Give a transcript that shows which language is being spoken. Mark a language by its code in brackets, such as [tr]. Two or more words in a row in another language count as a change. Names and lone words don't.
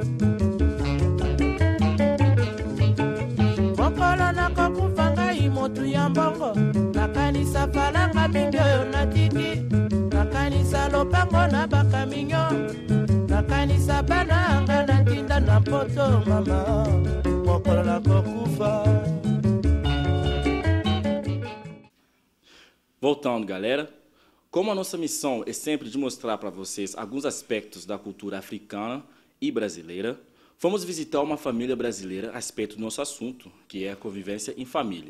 [ln] mokolo na kokufa ngai motu ya mbongo na kanisa falanga mingi oyo na tiki na kanisa lopango na bakaminyo na kanisa bananga na tinda na poto mama mokolo na kokufa. [pt] Voltando, galera, como a nossa missão é sempre de mostrar para vocês alguns aspectos da cultura africana e brasileira, fomos visitar uma família brasileira a respeito do nosso assunto, que é a convivência em família.